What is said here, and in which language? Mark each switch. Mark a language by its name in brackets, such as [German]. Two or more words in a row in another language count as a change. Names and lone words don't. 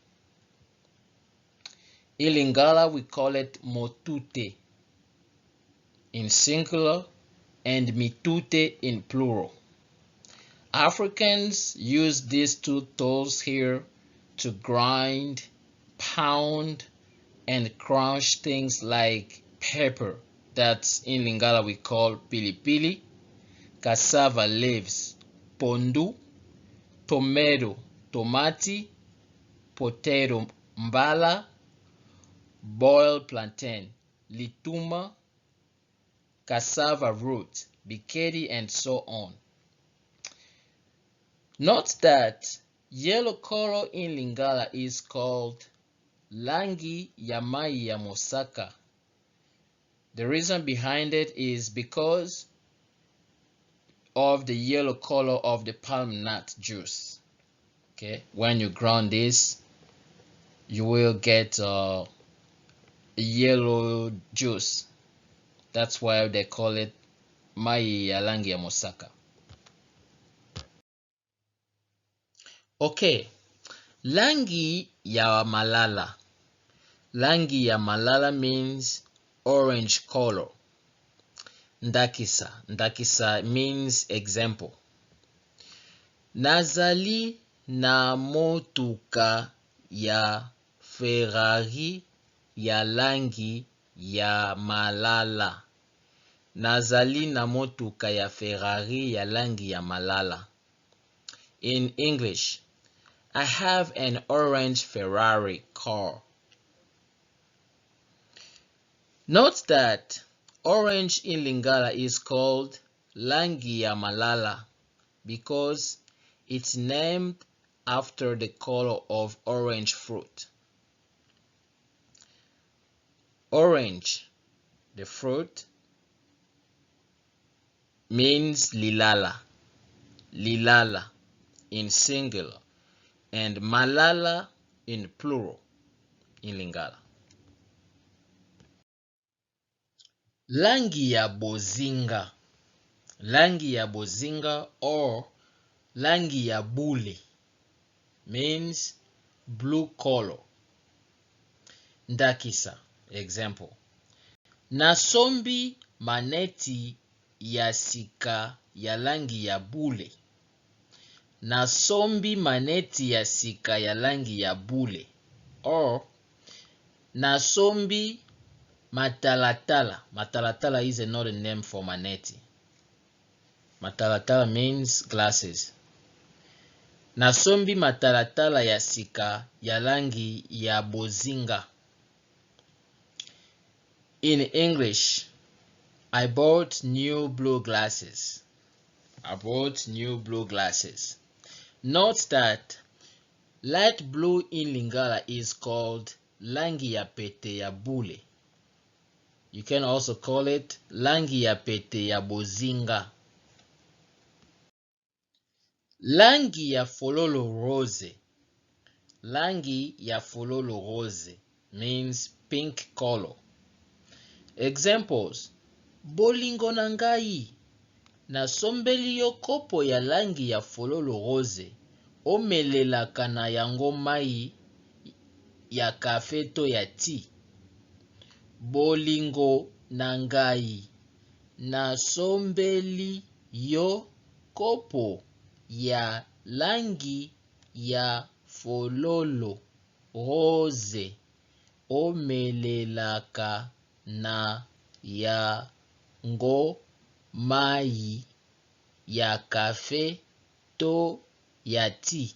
[English] In Lingala we call it motute in singular and mitute in plural. Africans use these two tools here to grind, pound, and crunch things like pepper, that's in Lingala we call pilipili, cassava leaves, pondu, tomato, tomati, potato, mbala, boiled plantain, lituma, cassava root, bikedi, and so on. Note that yellow color in Lingala is called [Lingala] langi ya mai ya mosaka. [English] The reason behind it is because of the yellow color of the palm nut juice. Okay, when you ground this, you will get a yellow juice. That's why they call it [Lingala] mai ya langi ya mosaka. Okay, langi ya malala. Langi ya malala [English] means orange color. Ndakisa. Ndakisa means example. [Lingala] Nazali na motuka ya Ferrari ya langi ya malala. Nazali na motuka ya Ferrari ya langi ya malala. [English] In English, I have an orange Ferrari car. Note that orange in Lingala is called [Lingala] langi ya malala [English] because it's named after the color of orange fruit. Orange, the fruit, means lilala. Lilala in singular and malala in plural in Lingala. [Lingala] Langi ya bozinga. Langi ya bozinga or langi ya bule [English] means blue color. [Lingala] Ndakisa, example. Nasombi maneti ya sika ya langi ya bule. Nasombi maneti ya sika ya langi ya bule. Or nasombi matalatala. [English] Matalatala is another name for maneti. Matalatala means glasses. [Lingala] Nasombi matalatala ya sika ya langi ya bozinga. [English] In English, I bought new blue glasses. I bought new blue glasses. Note that light blue in Lingala is called [Lingala] langi ya pete ya bule. [English] You can also call it [Lingala] langi ya pete ya bozinga. Langi ya fololo rose. Langi ya fololo rose [English] means pink color. Examples: [Lingala] bolingo na ngai, nasombeli yo kopo ya langi ya fololo rose, omelelaka na yango mai ya kafe to ya ti. Bolingo na ngai, nasombeli yo kopo ya langi ya fololo rose, omelelaka na yango mai ya kafe to ya ti.